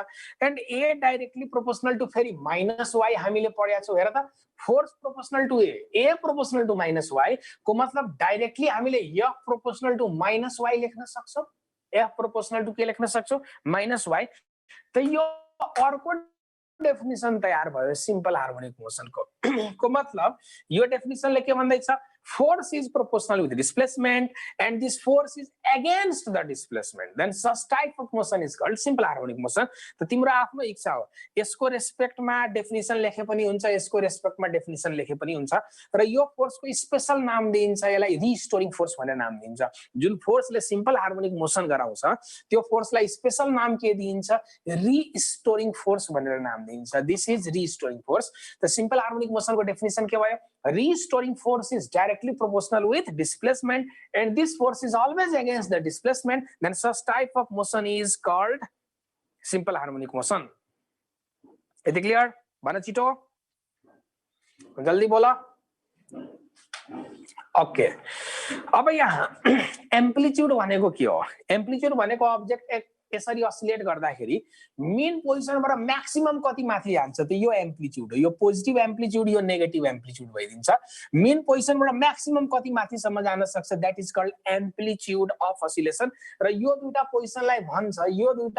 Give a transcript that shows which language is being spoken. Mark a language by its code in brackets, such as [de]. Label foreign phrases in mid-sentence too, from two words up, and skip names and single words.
[en] and a directly proportional to फेरि माइनस y [ne] हामीले पढ्या छौ हेर त [en] force proportional to a proportional to minus y [ne] को मतलब [en] डाइरेक्टली हामीले f proportional to minus y [ne] लेख्न सक्छौं [en] f proportional to [ne] के लेख्न सक्छौं [en] minus y त [ne] यो अर्को डेफिनेसन तयार भयो सिम्पल हार्मोनिक मोशन को मतलब यो डेफिनेसनले के भन्दैछ [en] force is proportional with displacement and this force is against the displacement then such type of motion is called simple harmonic motion [ne] त तिम्रो आफ्नो इच्छा हो यसको रेस्पेक्टमा डेफिनेसन लेखे पनि हुन्छ यसको रेस्पेक्टमा डेफिनेसन लेखे पनि हुन्छ र यो फोर्सको स्पेशल नाम दिइन्छ यसलाई [en] restoring force [ne] भनेर नाम दिइन्छ जुन फोर्सले [en] simple harmonic motion [ne] गराउँछ त्यो फोर्सलाई स्पेशल नाम के दिइन्छ [en] restoring force [ne] भनेर नाम दिइन्छ [en] this is restoring force [ne] त [en] simple harmonic motion को [ne] डेफिनेसन के भयो [en] restoring force is directly proportional with displacement and this force is always against the displacement then such type of motion is called simple harmonic motion [ne] यदि क्लियर भन छिटो [hi] जल्दी बोला [ne] ओके अब यहाँ एम्प्लिट्युड भनेको के हो एम्प्लिट्युड भनेको अब्जेक्ट यसरी असिलेट गर्दाखेरि मेन पोजिसनबाट म्याक्सिमम कति माथि जान्छ त यो एम्प्लिट्युड हो यो [en] positive amplitude [ne] यो [en] negative amplitude [ne] भइदिन्छ मेन पोजिसनबाट म्याक्सिमम कति माथिसम्म जान सक्छ [en] that is called amplitude of oscillation [ne] र यो दुईटा पोजिसनलाई भन्छ यो दुईटा